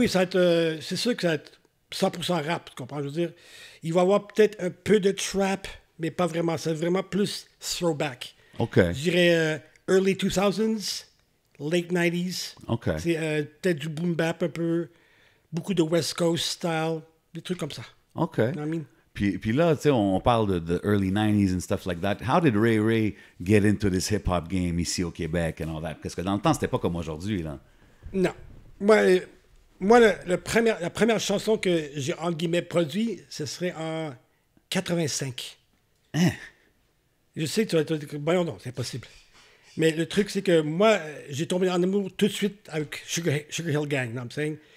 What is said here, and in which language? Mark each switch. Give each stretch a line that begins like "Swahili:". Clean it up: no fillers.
French: oui, ça va être, c'est sûr que ça va être 100% rap, tu comprends? Je veux dire, il va y avoir peut-être un peu de trap, mais pas vraiment. C'est vraiment plus throwback. OK. Je dirais
English: early 2000s late 90s. OK.
French: C'est peut-être du boom bap un peu, beaucoup de West Coast style, des trucs comme ça. OK.
English: You know what I mean?
French: Puis là, tu sais, on parle de
English: early 90s and stuff like that. How did Ray Ray get into this hip-hop game
French: ici au Québec
English: and all that?
French: Parce que dans le temps, c'était pas comme aujourd'hui, là. Non. Moi la première chanson que j'ai, entre guillemets, produit, ce serait en 85. Hein? Je sais que tu vas te dire, voyons non, c'est impossible. Mais le truc, c'est que moi, j'ai tombé en amour tout de suite avec Sugar Hill Gang,
English: you know what I'm saying?